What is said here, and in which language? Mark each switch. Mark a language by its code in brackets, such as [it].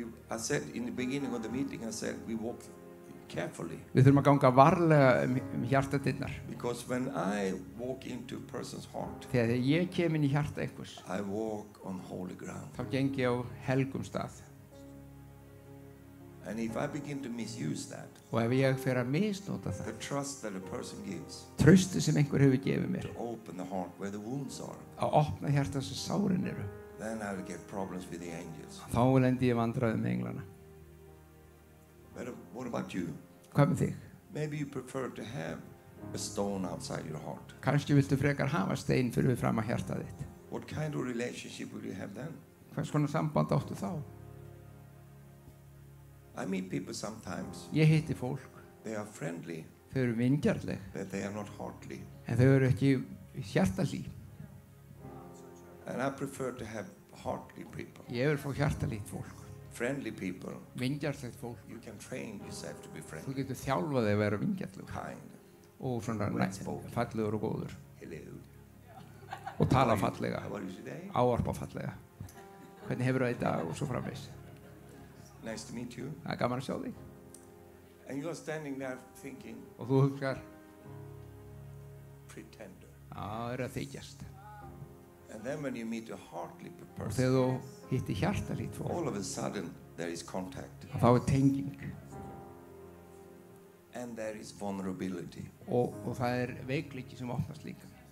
[en] I said in the beginning of the meeting, I said we walk carefully. [is] Við þurfum að ganga varlega hjartadyrnar. [en] Because when I walk into a person's heart, [is] Þegar ég kem inn í hjarta einhvers, [en] I walk on holy ground. [is] þá geng ég á helgum stað. [en] And if I begin to misuse that, [is] Og ef ég fer að misnota það, [en] the trust that a person gives [is] trausti sem einhver hefur gefið mér, [en] to open the heart where the wounds are, [is] að opna hjarta sem sárin eru, [en] then I will get problems with the angels. [is] þá lendi ég vandræðum með englana. [en] But what about you? [is] Hvað með þig? [en] Maybe you prefer to have a stone outside your heart. [is] Kannski viltu frekar hafa stein fyrir við fram að hjarta þitt. [en] What kind of relationship will you have then? [is] Hvers konar samband áttu þá? [en] I meet people sometimes, [is] Ég hitti fólk, [en] they are friendly, [is] þau eru vingjarnleg, [en] but they are not heartly. [is] en þau eru ekki hjartalí. [en] And I prefer to have heartly people, [is] Ég vil fá hjartalítt fólk, [en] friendly people. [is] vingjarnlegt fólk. [en] You can train yourself to be [is] Þú [en] friendly, [is] getur þjálfað þig að vera vingjarnleg [en] kind. [is] og svona fallegur og góður [en] Hello. [is] og tala fallega, [en] How are you today? [is] ávarpa fallega. Hvernig hefur það í dag og svo framvegis. [en] Nice to meet you. [is] Það er gaman að sjá þig. [en] And you are standing there thinking, [is] Og þú hugsar, [en] pretender. [is] það er að þykjast. [en] And then when you meet a heartly [is] Og [en] person, [is] þegar þú hitti hjartalítt fólk, [en] all of a sudden there is contact [is] þá er tenging [en] and there is vulnerability. [is] og það er veikleiki sem opnast líka.